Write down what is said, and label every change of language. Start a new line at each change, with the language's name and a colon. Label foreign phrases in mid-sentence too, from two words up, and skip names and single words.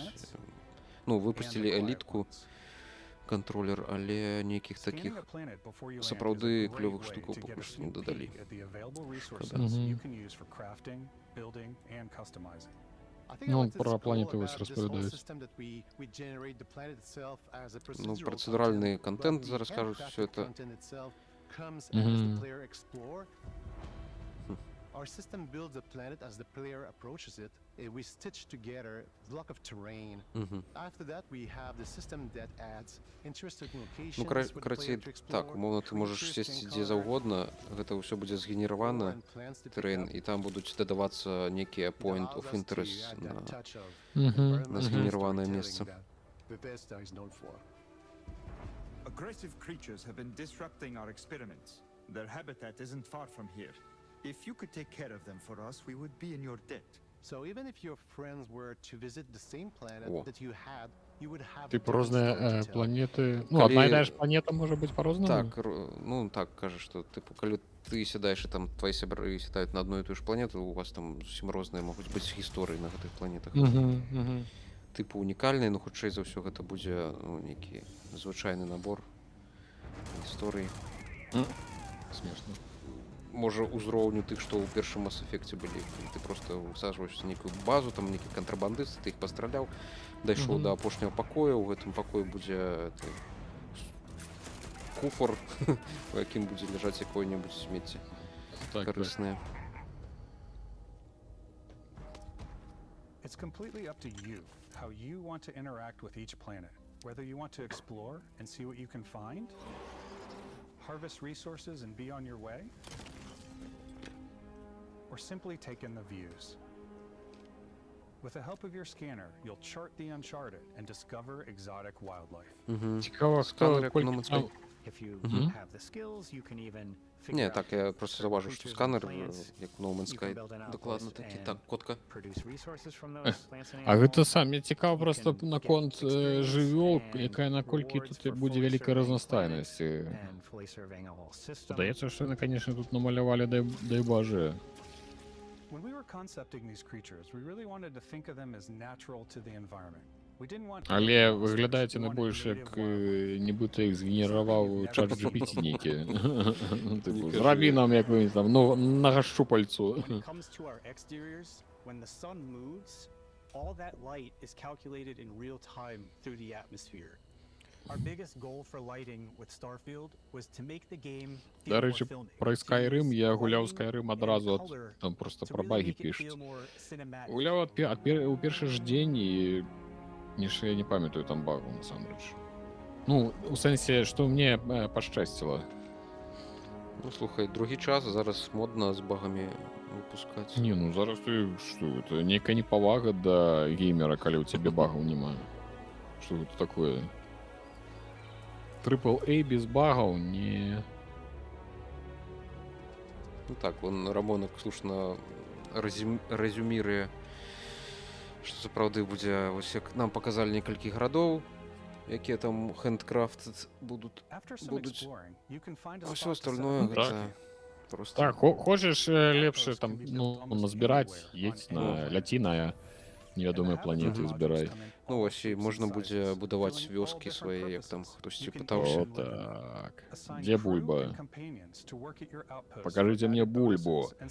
Belarusian: Ну, выпусцілі элітку, кантролер, але нейкіх такіх сапраўды клёвых штукаў пакуль што не дадалі. Ну, пра планеты вось распавядаюць. Ну, працэдуральны контент зараз кажуць усё это.
English: Our system builds a planet as the player approaches it. We stitch together a block of terrain. After that, we have the system that adds interesting locations. Ну, карацей, так, умоўна, ты можаш сесці дзе заўгодна, гэта ўсё будзе згенеравана, тэрэн, і там будуць дадавацца нейкія point of interest на згенераванае месца. Aggressive creatures have been disrupting our experiments. Their habitat isn't far from here. If you could take care of them for us, we would be in your debt. So even if your friends were to visit the same planet that you had, you would have...
Belarusian: Типу розныя планеты... Ну, одна і тая ж планета можа быць па-рознаму? Так, ну, так, кажа, што, тыпу, калі ты сядаеш, і там твои сябры сядаюць на одну і тую ж планету, у вас там зусім розныя могуць быць гісторыі на гэтых планетах. Тыпу унікальныя, но хутчэй за ўсё гэта будзе, ну, нейкі звычайны набор гісторый. Смешна. Можа, узроўню тых, што ў першым Mass Effect былі. Ты просто усаджваешся в нейкую базу, там нейкі кантрабандыст, ты іх пастраляў, дайшоў да апошняга пакоя, у гэтым пакоі будзе куфар, у якім будзе ляжаць якое-небудзь смецце карыснае.
English: It's completely up to you how you want to interact with each planet. Whether you want to explore and see what you can find, harvest resources and be on your way, or simply take in the views. With the help of your scanner, you'll chart the uncharted and discover exotic wildlife.
Belarusian: Цікаво, хто колькі там...
English: If you have the skills, you can even
Belarusian: Не, так, я просто заўважыў, што сканер, як No Man's Sky, дакладна такі. Так, котка. А гэта сам, мне цікава просто наконт жывёл, якая наколькі тут будзе вялікая разнастайнасць. Падаецца, што яны, конечно, тут намалявалі, дай Боже.
English: When we were concepting these creatures, we really wanted to think of them as natural to the environment.
Belarusian: Але выглядаеце на больш як нібыта іх згенераваў чат GPT нейкі. Зрабі нам як-нибудь там нога шчупальцу.
English: When the sun moves, all that light is calculated in real time through the atmosphere. Our biggest goal for lighting with Starfield was to make the game feel more filmic.
Belarusian: Про Skyrim я гуляў Skyrim адразу, там просто пра багі пішуць. Гуляў у першы ж дзень і ніж я не памятаю там багу насамрэч. Ну, у сэнсе, што мне пашчасціла. Ну, слухай, другі час, зараз модна з багамі выпускаць. Не, ну зараз ты, што, это нейкая непавага да геймера, калі ў цябе багаў няма. Што гэта такое? AAA без багаў? Не. Ну так, вон Рамонак слушна резюміруе, што сапраўды будзе, вось як нам паказалі некалькі гарадоў, якія там handcrafted будуть.
Russian: А все остальное
Belarusian: гэта просто... Так, хочаш лепш там, ну, назбіраць, едь на ляці на невядомыя планеты, збірай. Ну, вось і можна будзе будаваць вёскі свае, як там хтосьці пытаўся. О, так. Дзе Бульба? Покажыце мне Бульбу.